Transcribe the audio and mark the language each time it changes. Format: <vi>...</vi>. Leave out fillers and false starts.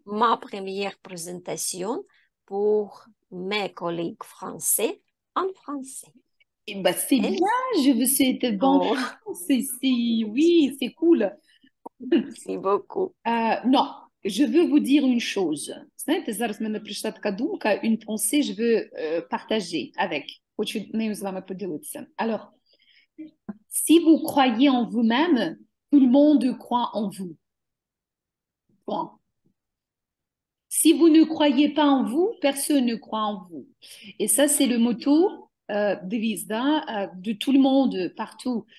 <fr>Ma première présentation pour mes collègues français en français. Eh ben, c'est Et- bien, je vous souhaite bonne Oh, chance ici. Oui, c'est cool. merci beaucoup. Non, je veux vous dire une chose.</fr> <uk>Знаєте, зараз в мене прийшла така думка,</uk> <fr>une pensée, je veux partager avec.</fr> <uk>Хочу нею з вами поділитися.</uk> <fr>Alors, si vous croyez en vous-même, tout le monde croit en vous. Point. Si vous ne croyez pas en vous, personne ne croit en vous. Et ça, c'est le motto, devise de tout le monde, partout.</fr>